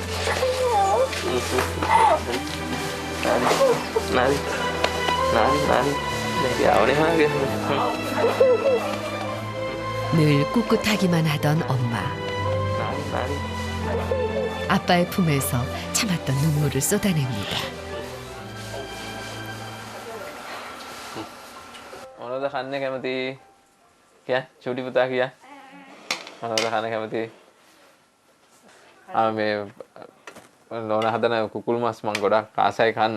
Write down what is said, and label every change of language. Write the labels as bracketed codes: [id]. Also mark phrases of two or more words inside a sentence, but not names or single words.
[ko] 늘 꿋꿋하기만 하던 엄마. 아빠의 품에서 참았던 눈물을 쏟아냅니다. [si] මොනවද කන්න කැමති? කිය චූටි පුතා කිය. මොනවද කන්න කැමති? මේ නෝන හදන කුකුල් මස් මං ගොඩක් ආසයි කන්න.